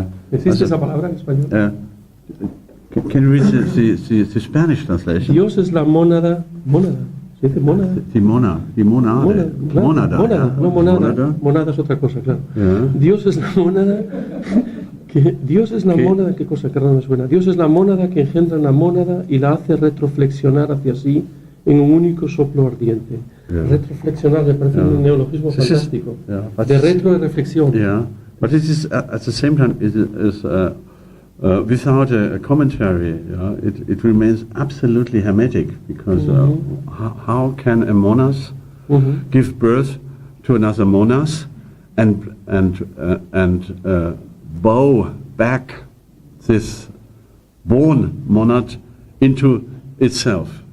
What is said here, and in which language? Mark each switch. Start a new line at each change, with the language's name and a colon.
Spanish: ¿Existe esa palabra en español?
English: Can you read the Spanish translation?
Spanish: Dios es la mónada. ¿Se dice mónada? Monada es otra cosa, claro. Dios es la mónada. Dios es la mónada, qué cosa que raro me suena. Dios es la mónada que engendra la mónada y la hace retroflexionar hacia sí en un único soplo ardiente. Retroflexionar me parece un neologismo fantástico. De retro de reflexión.
English: But it is at the same time is without a commentary. It remains absolutely hermetic because how can a monas give birth to another monas and bow back this born monad into itself.